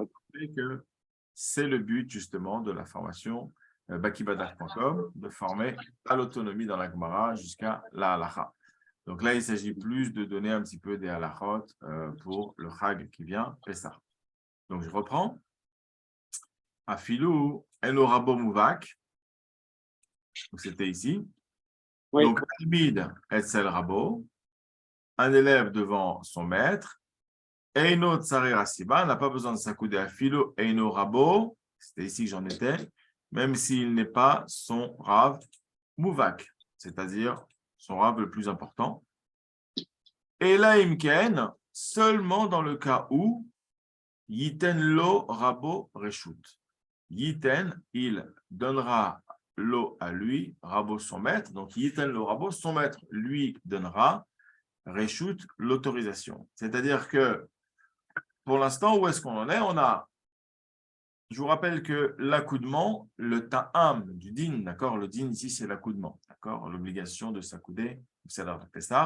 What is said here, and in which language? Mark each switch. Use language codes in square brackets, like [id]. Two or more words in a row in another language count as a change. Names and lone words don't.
[fr] vous rappeler que c'est le but justement de la formation bakibadaf.com, de former à l'autonomie dans la Gemara jusqu'à la halakha. Donc là, il s'agit plus de donner un petit peu des halakhot pour le Chag qui vient, Pessah. Donc je reprends. [he] אפילו אינו רבו מובהק. [fr] Donc c'était ici. Oui, [he] Donc תלמיד אצל רבו, [fr] un élève devant son maître. [he] אינו צריך הסיבה, [fr] n'a pas besoin de s'accouder à philo. [he] אינו רבו, [fr] c'était ici que j'en étais, même s'il n'est pas son [he] רב מובהק, [fr] c'est-à-dire son rav le plus important. Et là, imken, seulement dans le cas où [he] יתן לו רבו רשות. Yiten, [fr] il donnera l'eau à lui, rabo son maître. [he] Donc יתן לו רבו, [fr] son maître lui donnera reshut l'autorisation. C'est-à-dire que pour l'instant, où est-ce qu'on en est? Je vous rappelle que l'accoudement, le ta'am du din, d'accord? Le din ici, c'est l'accoudement, d'accord? L'obligation de s'accouder, c'est l'heure de Pessah.